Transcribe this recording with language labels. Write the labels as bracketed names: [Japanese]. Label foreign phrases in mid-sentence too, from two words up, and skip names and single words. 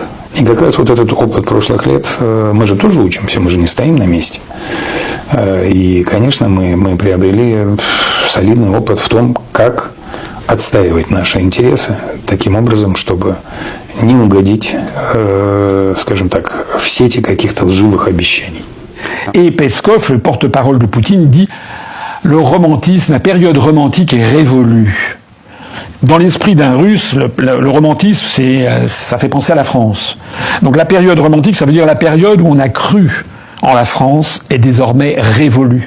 [Russian] И как раз вот этот опыт прошлых лет, мы же тоже учимся, мы же не стоим на месте. И, конечно, мы приобрели солидный опыт в том, как отстаивать наши интересы таким образом, чтобы не угодить, скажем так, в сети каких-то лживых обещаний. [French] Et Peskov, le porte-parole de Poutine, dit « Le romantisme, la période romantique est révolue ». Dans l'esprit d'un Russe, le romantisme, ça fait penser à la France. Donc la période romantique, ça veut dire la période où on a cru en la France est désormais révolue.